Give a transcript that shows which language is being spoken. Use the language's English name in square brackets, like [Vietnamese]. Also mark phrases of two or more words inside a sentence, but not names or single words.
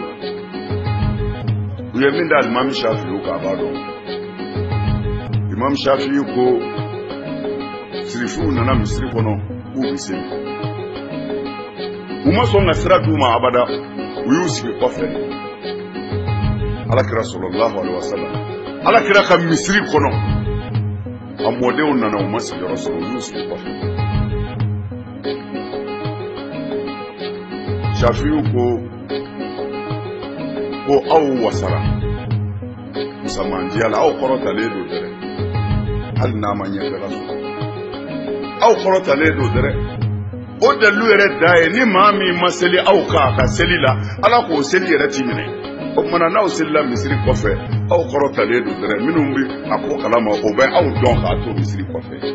[Bambara] la u ye min da alimami Shafi'i kan a b'a dɔn imam Shafi'i ko sirifuw nana misiri kɔnɔ k'u bɛ seli u ma sɔn ka sira d'u ma abada u y'u sigi kɔfɛ alakira [Arabic] sallallahu alaihi wasallam [Bambara] alakira ka misiri kɔnɔ a mɔdenw nana u ma sigiyɔrɔ sɔrɔ u y'u sigi kɔfɛ Shafi'i ko aw wasara musamandiyala aw kɔrɔtalen don dɛrɛ hali n'a ma ɲɛ bɛɛ la sɔrɔ aw kɔrɔtalen don dɛrɛ o dalilu yɛrɛ da ye ni maa min ma seli aw kan a ka seli la ala k'o seli yɛrɛ t'i minɛ o tumana n'aw selila misiri kɔfɛ aw kɔrɔtalen don dɛrɛ minnu bɛ a ko kalama o bɛ aw dɔn k'a to misiri kɔfɛ